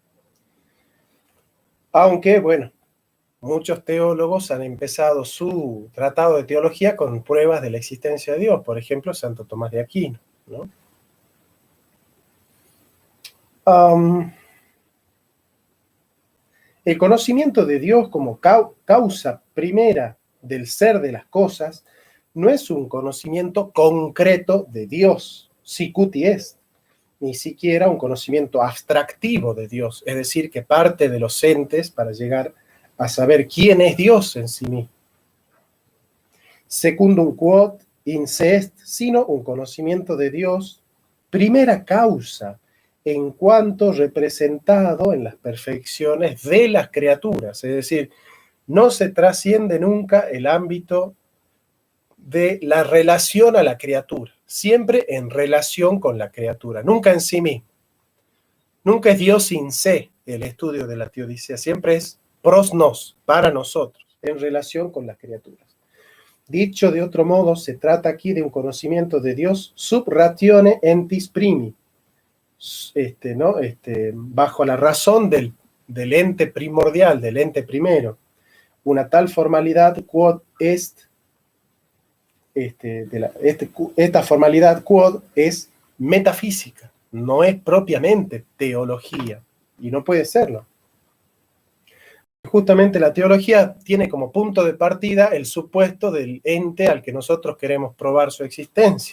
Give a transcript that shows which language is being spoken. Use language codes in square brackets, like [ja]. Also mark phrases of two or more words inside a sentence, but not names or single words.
[es] Aunque, bueno, muchos teólogos han empezado su tratado de teología con pruebas de la existencia de Dios, por ejemplo, Santo Tomás de Aquino, ¿no? El conocimiento de Dios como causa primera del ser de las cosas no es un conocimiento concreto de Dios, [la] sicuti est, [es] ni siquiera un conocimiento abstractivo de Dios, es decir, que parte de los entes para llegar a saber quién es Dios en sí mismo. [la] Secundum quod in se est, [es] sino un conocimiento de Dios, primera causa, en cuanto representado en las perfecciones de las criaturas, es decir, no se trasciende nunca el ámbito de la relación a la criatura, siempre en relación con la criatura, nunca en sí mismo. Nunca es Dios [la] in se [es] el estudio de la teodicea, siempre es pros nos, para nosotros, en relación con las criaturas. Dicho de otro modo, se trata aquí de un conocimiento de Dios [la] sub ratione entis primi, [es] ¿no? Bajo la razón del ente primordial, del ente primero, una tal formalidad [la] quod est [es] esta formalidad quod es metafísica, no es propiamente teología, y no puede serlo. Justamente la teología tiene como punto de partida el supuesto del ente al que nosotros queremos probar su existencia.